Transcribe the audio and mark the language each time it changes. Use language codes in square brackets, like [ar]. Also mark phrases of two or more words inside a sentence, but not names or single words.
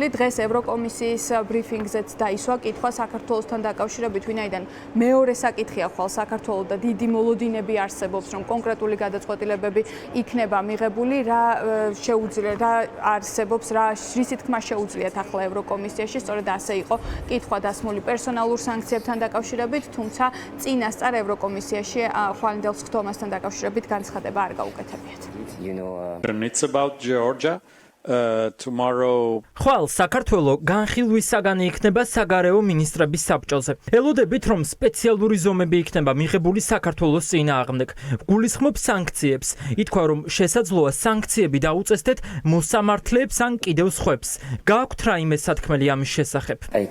[ka] დღეს ევროკომისიის ბრიფინგზეც დაისვა კითხვა საქართველოსთან დაკავშირებით, ვინაიდან მეორე საკითხია ხვალ საქართველოს და დიდი მოლოდინები არსებობს, რომ კონკრეტული გადაწყვეტილებები იქნება მიღებული, რა შეუძლია, რა არსებობს, რის თქმა შეუძლიათ ახლა ევროკომისიაში, სწორედ ასე იყო კითხვა დასმული პერსონალურ სანქციებთან დაკავშირებით, თუმცა წინასწარ ევროკომისიაში ხვალინდელ სხდომასთან დაკავშირებით განცხადება არ გაუკეთებიათ. [en] It's about Georgia. Tomorrow [ka] ხვალ საქართველოს განხილვისაგან იქნება საგარეო მინისტრების საბჭოზე. ელოდებით, რომ სპეციალური ზომები იქნება მიღებული საქართველოს წინააღმდეგ. გულისხმობ სანქციებს. ითქვა, რომ შესაძლოა სანქციები დაუწესდეთ მოსამართლეებს ან კიდევ სხვებს. გააქვთ რაიმე სათქმელი ამის შესახებ?